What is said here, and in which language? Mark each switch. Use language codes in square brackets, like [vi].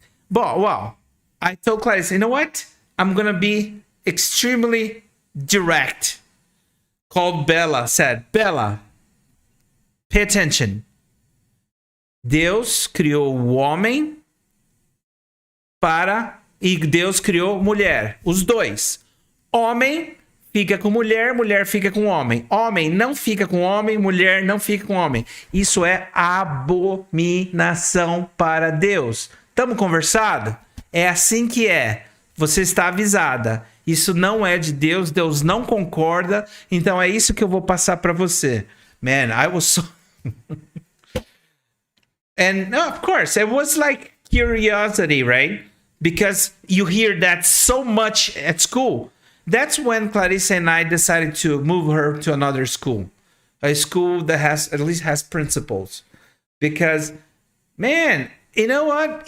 [en] But, well, I told Clarissa, you know what? I'm going to be extremely direct. Called Bella, said, Bella, pay attention. [pt] Deus criou o homem e Deus criou mulher, os dois. Homem fica com mulher, mulher fica com homem. Homem não fica com homem, mulher não fica com homem. Isso é abominação para Deus. Estamos conversado? É assim que é. Você está avisada. Isso não é de Deus, Deus não concorda, então é isso que eu vou passar para você. [en] Man, I was so... And of course, it was like curiosity, right? Because you hear that so much at school. That's when Clarissa and I decided to move her to another school. A school that at least has principles. Because, man, you know what?